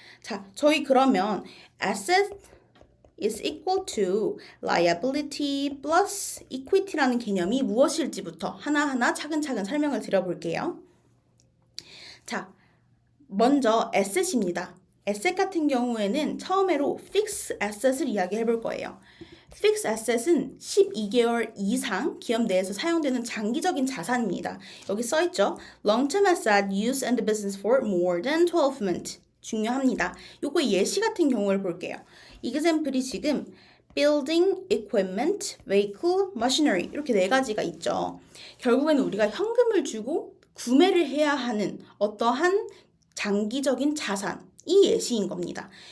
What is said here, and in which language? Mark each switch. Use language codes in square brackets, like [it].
[ko] 자, 저희 그러면 [en] asset is equal to liability plus equity [ko] 라는 개념이 무엇일지부터 하나하나 차근차근 설명을 드려볼게요. 자, 먼저 asset입니다. asset 같은 경우에는 처음으로 fixed asset을 이야기해 볼 거예요. Fixed Asset은 12개월 이상 기업 내에서 사용되는 장기적인 자산입니다. 여기 써있죠. [en] Long-term asset used in the business for more than 12 months. [ko] 중요합니다. 요거 예시 같은 경우를 볼게요. example이 지금 building, equipment, vehicle, machinery 이렇게 네 가지가 있죠. 결국에는 우리가 현금을 주고 구매를 해야 하는 어떠한 장기적인 자산이 예시인 겁니다.